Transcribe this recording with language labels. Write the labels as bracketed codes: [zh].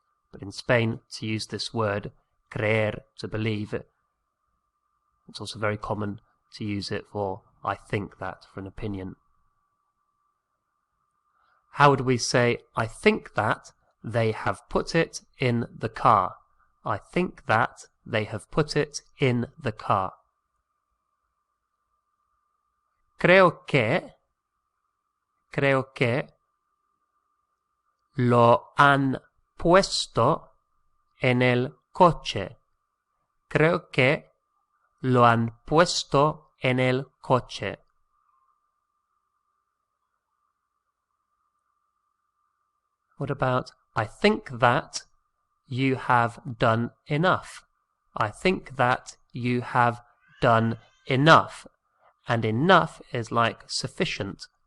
[en] But in Spain, to use this word, creer, to believe, it's also very common to use it for I think that, for an opinion. How would we say I think that they have put it in the car? I think that they have put it in the car. [es] Creo que lo han puesto en el coche. Creo que lo han puesto en el coche. [en] What about I think that you have done enough? I think that you have done enough. And enough is like sufficient.